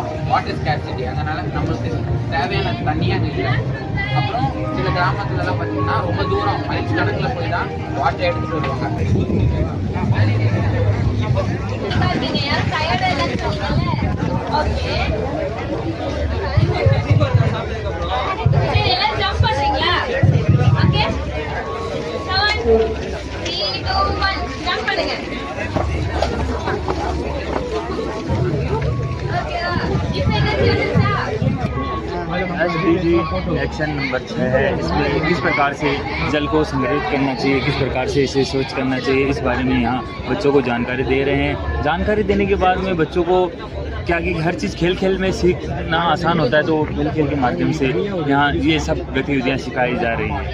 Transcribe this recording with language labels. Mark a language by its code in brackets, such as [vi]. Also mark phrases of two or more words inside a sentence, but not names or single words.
[en] water scarcity, [ta] அதனால நம்மளுக்கு தேவையான தண்ணியே அங்கே இல்லை. அப்புறம் சில கிராமத்துலலாம் பார்த்தீங்கன்னா ரொம்ப தூரம் மைல்ஸ் கணக்கில் போய் தான் வாட்டர் எடுத்துகிட்டு வருவாங்க. ஜம்ப் பண்றீங்களா? ஓகே 7 3 2 1 ஜம்ப் பண்ணுங்க. ஓகேவா? இப்போ என்ன செய்யணும்னா [hi] SDG [en] action number [hi] 6 है। इसमें किस प्रकार से जल को संग्रहित करना चाहिए, किस प्रकार से इसे स्वच्छ करना चाहिए, इस बारे में यहाँ बच्चों को जानकारी दे रहे हैं। जानकारी देने के बाद में बच्चों को क्या कि हर चीज़ खेल खेल में सीखना आसान होता है, तो खेल खेल के माध्यम से यहाँ ये सब गतिविधियाँ सिखाई जा रही हैं।